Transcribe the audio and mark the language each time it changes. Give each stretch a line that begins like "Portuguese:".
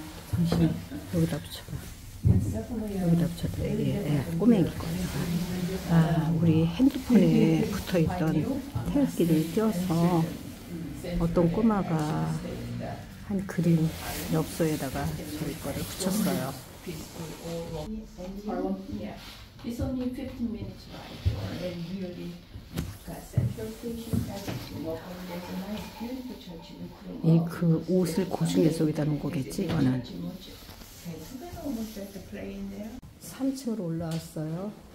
Korean: 잠시만, 여기다 붙여봐. 여기다 붙여도 꼬맹이 거예요. 아, 우리 핸드폰에 붙어있던 태극기를 띄워서 어떤 꼬마가 한 그림 엽서에다가 저희 거를 붙였어요.
English: It's only 15 minutes ride, and really central station. There's a nice, beautiful church in Ukraine.
Korean: 이 그 옷을 고중에서 여기다 놓은 거겠지, 이거는. 3층으로 올라왔어요.